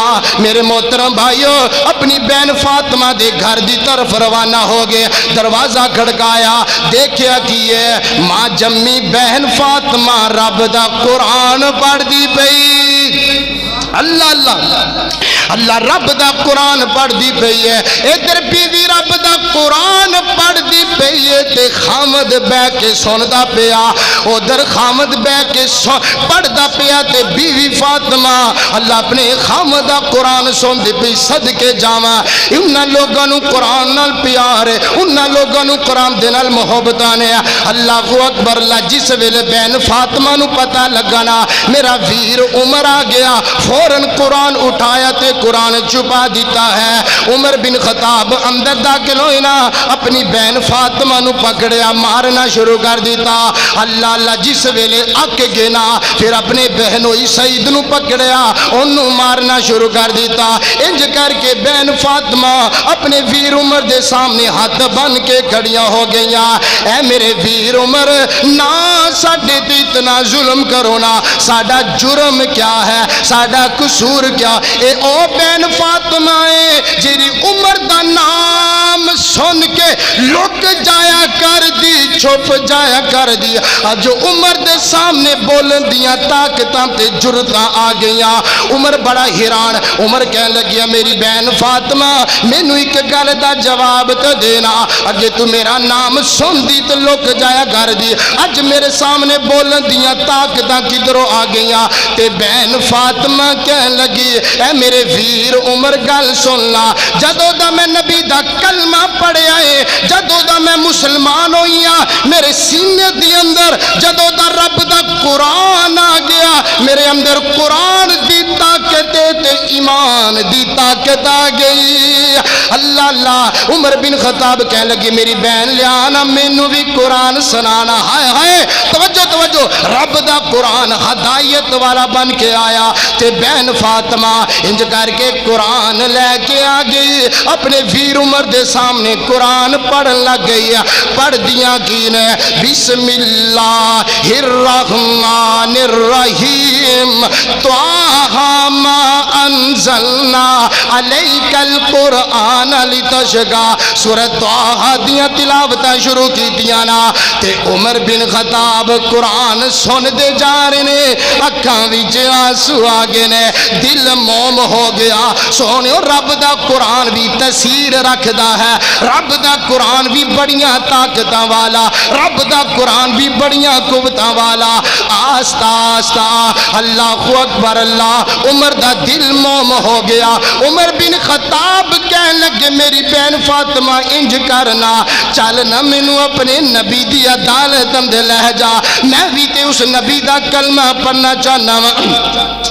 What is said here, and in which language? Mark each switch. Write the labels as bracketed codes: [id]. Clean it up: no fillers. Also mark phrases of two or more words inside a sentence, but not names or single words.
[pa] میرے محترم بھائیو اپنی بہن فاطمہ دے گھر دی طرف روانہ ہو گئے، دروازہ کھڑکایا، دیکھیا کیے ماں جمی بہن فاطمہ رب دا قرآن پڑھ دی پئی۔ اللہ اللہ اللہ رب دا قرآن پڑھ دی پئی ہے، ادھر بیوی رب دا قرآن پڑھ دی پئی ہے تے خامد بہ کے سندا پیا، ادھر خامد بہ کے پڑھدا پیا تے بیوی فاطمہ اللہ اپنے خامد دا قرآن سن دی پئی۔ صدقے جاواں انہاں لوگاں نو قرآن نال پیار ہے، انہاں لوگاں نو قرآن دے نال محبت ہے۔ [ar] اللہ اکبر [pa] اللہ جس ویلے بہن فاطمہ نو پتہ لگا نا میرا ویر عمر آ گیا، فوراً قرآن اٹھایا تے قرآن چھپا دیتا ہے۔ عمر بن خطاب اندر داخل ہوئے نا اپنی بہن فاطمہ نو پکڑیا مارنا شروع کر دیتا۔ اللہ اللہ جس ویلے اک گئے نا پھر اپنے بہنوئی سعید نو پکڑیا انہوں مارنا شروع کر دیتا۔ انج کر کے بہن فاطمہ اپنے ویر عمر دے سامنے ہاتھ بن کے کھڑیاں ہو گئیاں، اے میرے ویر عمر نہ ساڈے تے اتنا ظلم کرو نا، ساڈا جرم کیا ہے، ساڈا قصور کیا؟ اے او بہن فاطمہ ہے جیری عمر دا نام سن کے لک جایا کر دی، چھپ جایا کر دی، جو عمر دے سامنے بولن دیاں طاقتاں تے جرتاں آ گئیاں۔ عمر بڑا حیران، عمر کہنے لگیا میری بہن فاطمہ مینوں ایک گل دا جواب تے دینا، اگے تو میرا نام سن دی تے لک جایا کر دی، اج میرے سامنے بولن دیاں طاقتاں کدھروں آ گئیاں؟ تے بہن فاطمہ کہنے لگی اے میرے ویر عمر گل سن لا، جدوں دا میں نبی دا کلمہ پڑھیا ہے، جدوں دا میں مسلمان ہوئی ہاں، میرے سینے دی اندر جدوں دا رب دا قرآن آ گیا، میرے اندر قرآن دی طاقت تے ایمان دی طاقت آ گئی. اللہ اللہ. عمر بن خطاب کہنے لگے میری بہن لیانا مینو بھی قرآن سنانا. ہائے ہائے توجہ توجہ, رب دا قرآن ہدایت والا بن کے آیا تے بہن فاطمہ انج کر کے قرآن لے کے آ گئی, اپنے ویر عمر دے سامنے قرآن پڑھن لگ گئی. پڑھ دیا کی نے [ar] بسم اللہ الرحمن الرحیم طٰہٰ ما انزلنا علیک القرآن لتشقیٰ. [pa] سورہ طٰہٰ دیاں تلاوتاں شروع کی دیا نا تے عمر بن خطاب قرآن سن دے جا رہے نے, اکھاں وچ آنسو آ گئے نے, دل موم ہو گیا. سونیو رب دا قرآن بھی تاثیر رکھدا ہے, رب دا قرآن بھی بڑیاں طاقتاں والا, رب دا قرآن بھی بڑیاں قوتاں والا. آستہ آستہ [ar] اللہ اکبر [pa] اللہ, عمر دا دل موم ہو گیا. عمر بن خطاب کہنے لگے میری بہن فاطمہ انج کرنا, چل نہ مینوں اپنے نبی دی عدالت اندر لے جا, میں بھی تے اس نبی دا کلمہ پڑھنا چاہنا وا.